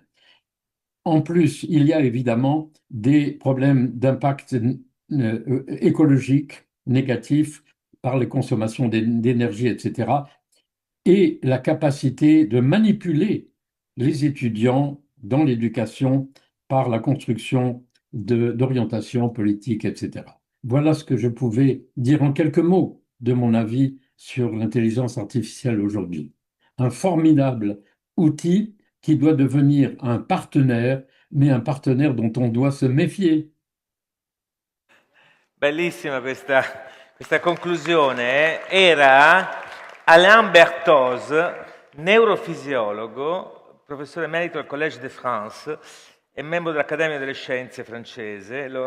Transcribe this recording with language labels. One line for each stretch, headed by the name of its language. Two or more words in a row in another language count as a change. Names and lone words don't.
French: En plus, il y a évidemment des problèmes d'impact écologique négatifs par les consommations d'énergie, etc., et la capacité de manipuler les étudiants dans l'éducation par la construction d'orientation politique, etc. Voilà ce que je pouvais dire en quelques mots de mon avis sur l'intelligence artificielle aujourd'hui. Un formidable outil qui doit devenir un partenaire, mais un partenaire dont on doit se méfier.
Italian: Bellissima questa conclusione. Era Alain Berthoz, neurofisiologo, professore emerito al Collège de France e membro dell'Accademia delle Scienze francese.